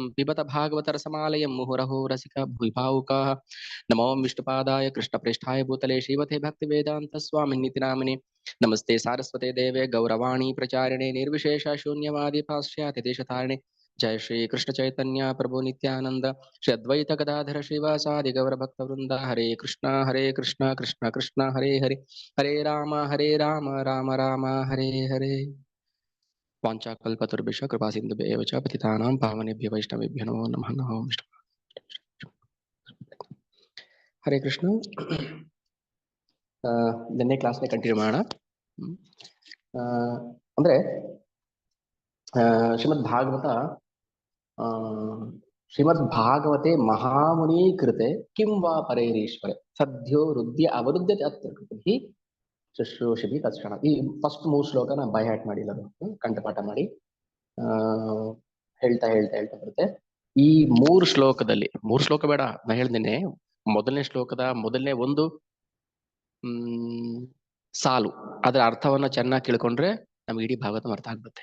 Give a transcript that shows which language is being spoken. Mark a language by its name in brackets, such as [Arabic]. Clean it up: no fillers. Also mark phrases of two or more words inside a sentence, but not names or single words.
[Sanskrit] पिबत भागवतरसमालयं मुहुरहो रसिका भुविभावुकाः नमो विष्णुपादाय कृष्णप्रेष्ठाय भूतले श्रीमते भक्तिवेदान्तस्वामिन्निति नामिने नमस्ते सारस्वते देवे गौरवाणी प्रचारिणे निर्विशेष शून्यवादी पाश्चात्य देशतारिणे जय श्री कृष्ण चैतन्य प्रभु नित्यानंद श्री अद्वैत गदाधर श्रीवासादि गौर भक्त वृंदा हरे कृष्ण कृष्ण कृष्ण हरे हरे हरे राम राम राम हरे हरे वाञ्छाकल्पतरुभ्यश्च कृपा सिन्धुभ्येव च पतितानां पावनेभ्यो वैष्णवेभ्यो नमो नमः नमो विष्णु हरे कृष्ण [Kannada] ನಿನ್ನೆ ಕ್ಲಾಸ್ನೇ ಕಂಟಿನ್ಯೂ ಮಾಡೋಣ. [Sanskrit] ಅಂದ್ರೆ ಶ್ರೀಮದ್ ಭಾಗವತ ಶ್ರೀಮದ್ ಭಾಗವತೆ ಮಹಾಮುನಿ ಕೃತೆ ಕಿಂ ವಾ ಪರೈರೀಶ್ವರೆ ಸದ್ಯೋ ಹೃದಯ ಅವರುದ್ಧತೆ ಅತ್ರ ಕೃತಿ ಶುಶ್ರೂಷಿಭಿ ತತ್ಕ್ಷಣ. [Kannada] ಈ ಫಸ್ಟ್ 3 ಶ್ಲೋಕನ [English] by heart [Kannada] ಮಾಡಿ ಕಂಠಪಾಠ ಮಾಡಿ ಹೇಳ್ತಾ ಬರುತ್ತೆ. ಈ 3 ಶ್ಲೋಕದಲ್ಲಿ 3 ಶ್ಲೋಕ ಬೇಡ, ನಾ ಹೇಳ್ದೇನೆ ಮೊದಲನೇ ಶ್ಲೋಕದ ಮೊದಲನೇ ಒಂದು ಸಾಲು ಅದರ ಅರ್ಥವನ್ನ ಚೆನ್ನಾಗಿ ಕೇಳ್ಕೊಂಡ್ರೆ ನಮ್ಗೆ ಇಡೀ ಭಾಗವತ ಅರ್ಥ ಆಗ್ಬಿಡುತ್ತೆ.